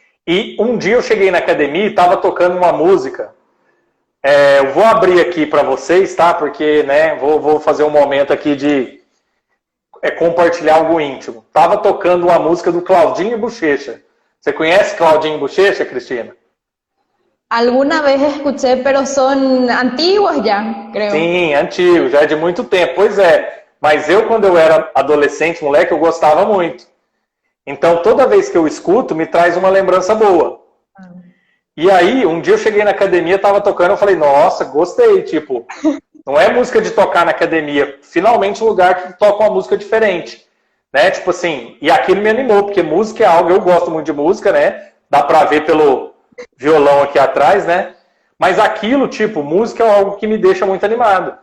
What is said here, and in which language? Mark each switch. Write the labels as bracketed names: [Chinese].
[Portuguese] E um dia eu cheguei na academia e estava tocando uma música. Eu vou abrir aqui para vocês, tá? Porque, né, vou fazer um momento aqui de compartilhar algo íntimo. Tava tocando uma música do Claudinho Bochecha. Você conhece Claudinho Bochecha, Cristina? [Spanish] Alguna vez escuché, pero son antiguos ya, creo. [Portuguese] Sim, antigo, já é de muito tempo. Pois é, mas eu, quando eu era adolescente, moleque, eu gostava muito. Então, toda vez que eu escuto, me traz uma lembrança boa. E aí, um dia eu cheguei na academia, tava tocando, eu falei, nossa, gostei, tipo, não é música de tocar na academia, finalmente um lugar que toca uma música diferente, né, tipo assim, e aquilo me animou, porque música é algo, eu gosto muito de música, né, dá pra ver pelo violão aqui atrás, né, mas aquilo, tipo, música é algo que me deixa muito animado.